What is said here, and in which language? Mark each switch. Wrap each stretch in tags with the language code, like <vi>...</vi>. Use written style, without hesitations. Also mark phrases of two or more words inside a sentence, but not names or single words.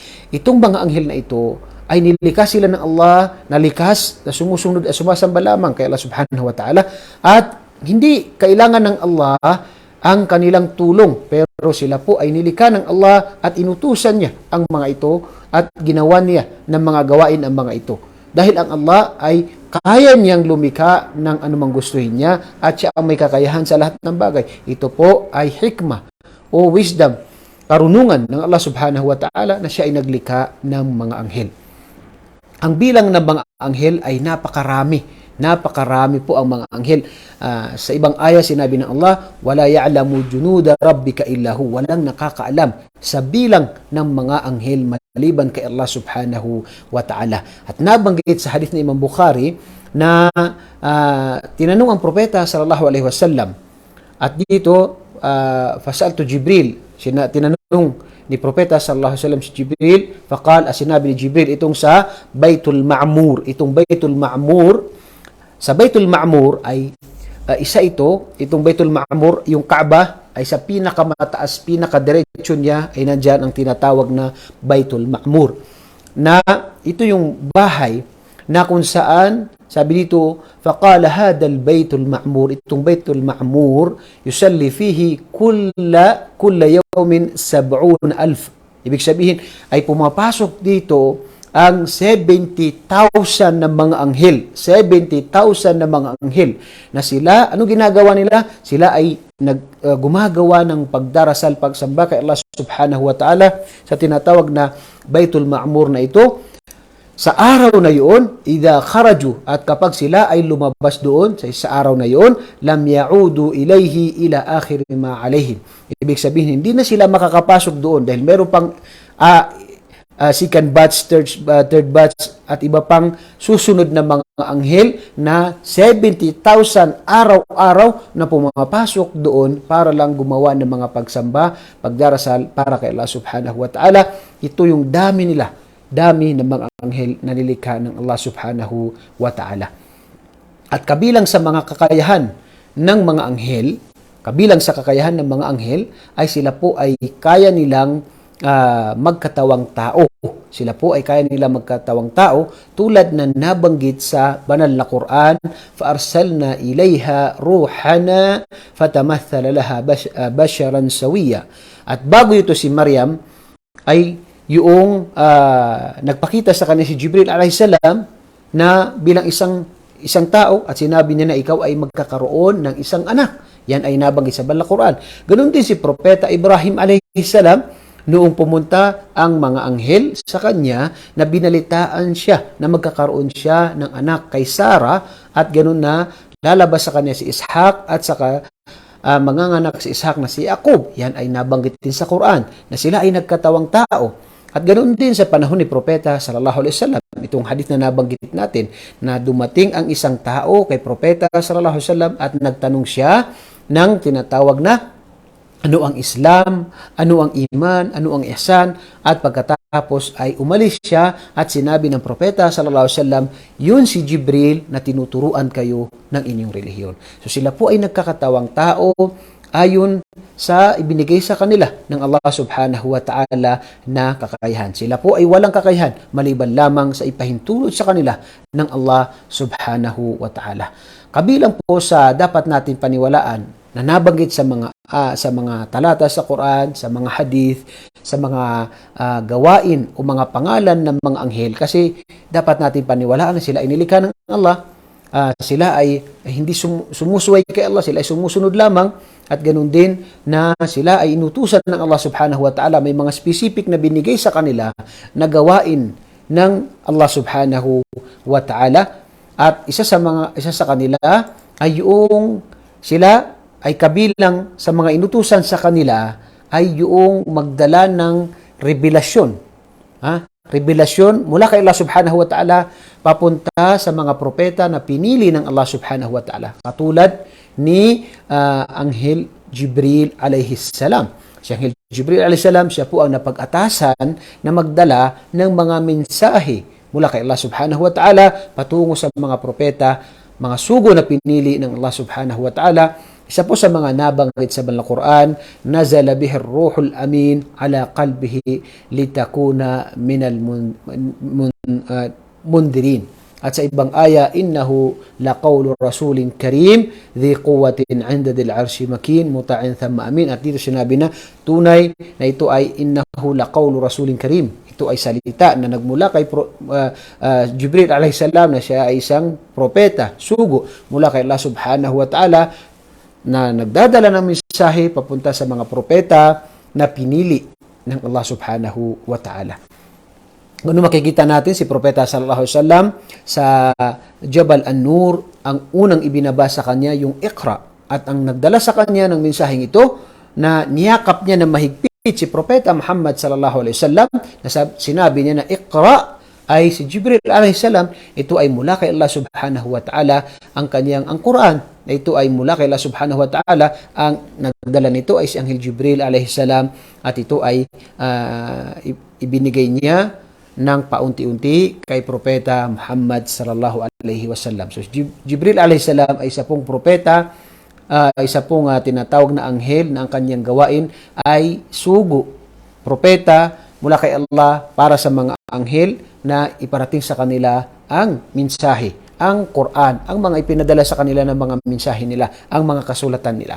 <tl>Itong mga anghel na ito ay nilikha sila ng Allah na likas, na sumusunod at sumasamba lamang kay Allah</tl> <ar>سبحانه وتعالى,</ar> <tl>at hindi kailangan ng Allah ang kanilang tulong, pero sila po ay nilikha ng Allah at inutusan niya ang mga ito at ginawa niya ng mga gawain ang mga ito. Dahil ang Allah ay kaya niyang lumikha ng anumang gustuhin niya, at siya ang may kakayahan sa lahat ng bagay. Ito po ay hikmah o wisdom, karunungan ng Allah</tl> <ar>سبحانه وتعالى</ar> <tl>na siya ay naglikha ng mga anghel. Ang bilang ng mga anghel ay napakarami. Napakarami po ang mga anghel. Sa ibang aya sinabi ng Allah,</tl> <ar>ولا يعلم جنود ربك إلا هو,</ar> <tl>walang nakakaalam sa bilang ng mga anghel maliban kay Allah</tl> <ar>سبحانه وتعالى.</ar> <tl>At nabanggit sa hadith ni Imam Bukhari na tinanong ang Propeta</tl> <ar>صلى الله عليه وسلم,</ar> <tl>at dito</tl> <ar>فسألت جبريل,</ar> <tl>tinanong ni Propeta</tl> <ar>صلى الله عليه وسلم</ar> <tl>si Jibril, faqal, sinabi ni Jibril itong sa Baitul Ma'mur, itong Baitul Ma'mur, sa Baitul Ma'mur ay isa itong Baitul Ma'mur, yung Kaaba ay sa pinakamataas, pinakadiretso niya ay nandyan ang tinatawag na Baitul Ma'mur. Na ito yung bahay na kung saan, sabi dito,</tl> <ar>فقال هذا البيت المعمور, itong Baitul Ma'mur, يصلي فيه كل يوم 70,000.</ar> <tl>Ibig sabihin, ay pumapasok dito ang 70,000 na mga anghel. 70,000 na mga anghel. Na sila, ano ginagawa nila? Sila ay gumagawa ng pagdarasal, pagsamba kay Allah</tl> <ar>سبحانه وتعالى</ar> <tl>sa tinatawag na Baitul Ma'mur na ito. Sa araw na yun,</tl> <ar>إذا خرجوا,</ar> <tl>at kapag sila ay lumabas doon, sa araw na yun,</tl> <ar>لم يعودوا إليه إلى آخر ما عليهم.</ar> <tl>Ibig sabihin, hindi na sila makakapasok doon dahil meron pang</tl> <en>second batch, third batch,</en> <tl>at iba pang susunod na mga anghel na 70,000 araw-araw na pumapasok doon para lang gumawa ng mga pagsamba, pagdarasal para kay Allah</tl> <ar>سبحانه وتعالى.</ar> <tl>Ito yung dami nila. Dami ng mga anghel na nilikha ng Allah</tl> <ar>سبحانه وتعالى.</ar> <tl>At kabilang sa mga kakayahan ng mga anghel, ay sila po ay kaya nilang magkatawang tao. Sila po ay kaya nilang magkatawang tao tulad na nabanggit sa banal na Quran,</tl> <ar>فَأَرْسَلْنَا إِلَيْهَا رُوحَنَا فَتَمَثَّلَ لَهَا بَشَرًا سَوِيًّا.</ar> <tl>At bago ito si Maryam ay yung nagpakita sa kanya si Jibril alayhisalam na bilang isang tao at sinabi niya na ikaw ay magkakaroon ng isang anak. Yan ay nabanggit sa banal na Quran. Ganun din si Propeta Ibrahim alayhisalam noong pumunta ang mga anghel sa kanya na binalitaan siya na magkakaroon siya ng anak kay Sarah at ganun na lalabas sa kanya si Ishaq at saka manganganak si Ishaq na si Yaqub. Yan ay nabanggit din sa Quran na sila ay nagkatawang tao. At ganoon din sa panahon ni Propeta</tl> <ar>صلى الله عليه وسلم,</ar> <tl>itong hadith na nabanggit natin, na dumating ang isang tao kay Propeta</tl> <ar>صلى الله عليه وسلم</ar> <tl>at nagtanong siya ng tinatawag na ano ang Islam, ano ang iman, ano ang ihsan, at pagkatapos ay umalis siya at sinabi ng Propeta</tl> <ar>صلى الله عليه وسلم,</ar> <tl>yun si Jibril na tinuturuan kayo ng inyong relihiyon. So sila po ay nagkakatawang tao ayon sa ibinigay sa kanila ng Allah</tl> <ar>سبحانه وتعالى</ar> <tl>na kakayahan. Sila po ay walang kakayahan maliban lamang sa ipahintulot sa kanila ng Allah</tl> <ar>سبحانه وتعالى.</ar> <tl>Kabilang po sa dapat natin paniwalaan na nabanggit sa mga talata sa Quran, sa mga hadith, sa mga gawain o mga pangalan ng mga anghel, kasi dapat natin paniwalaan na sila ay nilikha ng Allah. Sila ay hindi sumusuway kay Allah, sila ay sumusunod lamang, at ganun din na sila ay inutusan ng Allah</tl> <ar>سبحانه وتعالى.</ar> <tl>May mga specific na binigay sa kanila na gawain ng Allah</tl> <ar>سبحانه وتعالى,</ar> <tl>at isa sa kanila ay yung sila ay kabilang sa mga inutusan sa kanila ay yung magdala ng revelasyon. Revelasyon mula kay Allah</tl> <ar>سبحانه وتعالى</ar> <tl>papunta sa mga propeta na pinili ng Allah</tl> <ar>سبحانه وتعالى.</ar> <tl>Katulad ni Anghel Jibril alayhisalam. Si Anghel Jibril alayhisalam, siya po ang napag-atasan na magdala ng mga mensahe mula kay Allah</tl> <ar>سبحانه وتعالى</ar> <tl>patungo sa mga propeta, mga sugo na pinili ng Allah</tl> <ar>سبحانه وتعالى.</ar> <tl>Isa po sa mga nabanggit sa banal na Quran,</tl> <ar>نزل به الروح الأمين على قلبه لتكون من المنذرين.</ar> <tl>At sa ibang aya,</tl> <ar>إنه لقول رسول كريم ذي قوة عند ذي العرش مكين مطاع ثم أمين.</ar> <tl>At dito sinabi na tunay na ito ay</tl> <ar>إنه لقول رسول كريم.</ar> <tl>Ito ay salita na nagmula kay Jibril</tl> <ar>عليه السلام,</ar> <tl>na siya ay isang propeta, sugo mula kay Allah</tl> <ar>سبحانه وتعالى,</ar> <tl>na nagdadala ng mensahe papunta sa mga propeta na pinili ng Allah</tl> <ar>سبحانه وتعالى.</ar> <tl>Kung makikita natin si Propeta</tl> <ar>صلى الله عليه وسلم</ar> <tl>sa Jabal An-Nur, ang unang ibinaba sa kanya yung Iqra, at ang nagdala sa kanya ng mensaheng ito na niyakap niya na mahigpit si Propeta Muhammad</tl> <ar>صلى الله عليه وسلم,</ar> <tl>na sinabi niya na Iqra ay si Jibril</tl> <ar>عليه السلام.</ar> <tl>Ito ay mula kay Allah</tl> <ar>سبحانه وتعالى.</ar> <tl>Ang Quran, ito ay mula kay Allah</tl> <ar>سبحانه وتعالى.</ar> <tl>Ang nagdala nito ay si Anghel Jibril</tl> <ar>عليه السلام,</ar> <tl>at ito ay ibinigay niya ng paunti-unti kay Propeta Muhammad</tl> <ar>صلى الله عليه وسلم.</ar> <tl>So Jibril</tl> <ar>عليه السلام</ar> <tl>ay isa pong propeta, isa pong tinatawag na anghel, na ang kanyang gawain ay sugo, propeta mula kay Allah para sa mga anghel na iparating sa kanila ang mensahe, ang Quran, ang mga ipinadala sa kanila ng mga mensahe nila, ang mga kasulatan nila.</tl>